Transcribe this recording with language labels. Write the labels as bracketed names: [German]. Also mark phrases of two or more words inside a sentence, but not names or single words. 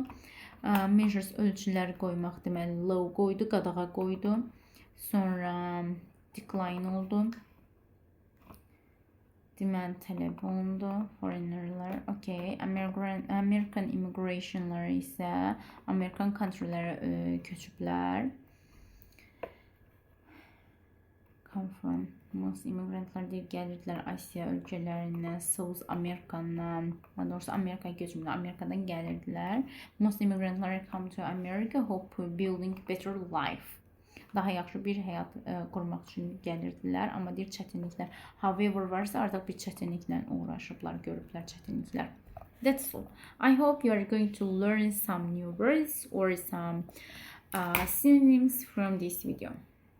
[Azerbaijani] Measures, ölçülər qoymaq, deməli, law qoydu, qadağa qoydu. Sonra decline oldu. Demand tələb olundu. Foreignerlər, okay. [English] American immigration'ları [Azerbaijani] isə Amerikan countrylərə köçüblər. [English] Come from. Most immigrantlar [Azerbaijani] deyir gəlirdilər Asiya ölkələrindən, [English] South Amerikandan, [Azerbaijani] daha doğrusu Amerikaya köçmürlər, Amerikadan gəlirdilər. [English] Most immigrantlar come to America, hope building better life. [Azerbaijani] Daha yaxşı bir həyat qurmaq üçün gəlirdilər, amma deyir çətinliklər. However varsa artıq bir çətinliklə uğraşıblar, görüblər çətinliklər. [English] That's all. I hope you are going to learn some new words or some synonyms from this video.